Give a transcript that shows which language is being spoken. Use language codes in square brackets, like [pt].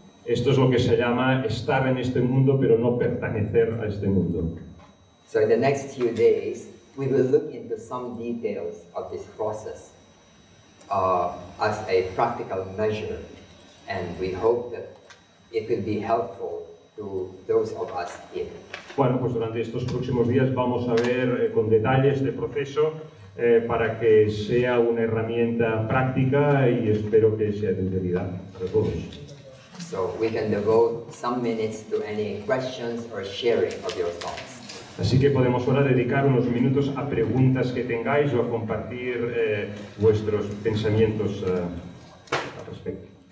[es] Esto es lo que se llama estar en este mundo, pero no pertenecer a este mundo. [en] So in the next few days, we will look into some details of this process as a practical measure, and we hope that it will be helpful to those of us here. [es] Bueno, pues durante estos próximos días vamos a ver con detalle este proceso para que sea una herramienta práctica y espero que sea de utilidad para todos. [en] So we can devote some minutes to any questions or sharing of your thoughts. [es] Así que podemos ahora dedicar unos minutos a preguntas que tengáis o a compartir vuestros pensamientos al respecto.